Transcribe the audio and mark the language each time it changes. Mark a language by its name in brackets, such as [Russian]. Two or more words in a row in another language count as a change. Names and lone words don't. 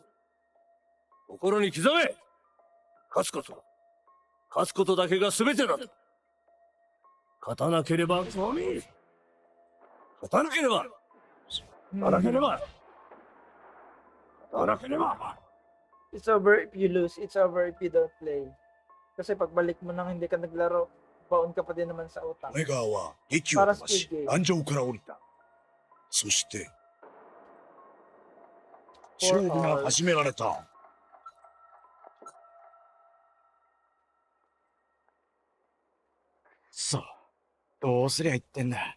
[Japanese] 心に刻め。勝つこと。勝つことだけが全てだ。勝たなければ、勝たなければ、勝たなければ、勝たなければ。 [English] It's over if you lose. It's over if you don't play. [Filipino] Kasi pagbalik mo nang hindi ka naglaro, baon ka pa din naman sa utang. [Japanese] メガーは劇を飛ばし、壇上から降りた。そして、勝負が始められた。さあ、どうすりゃいってんだ。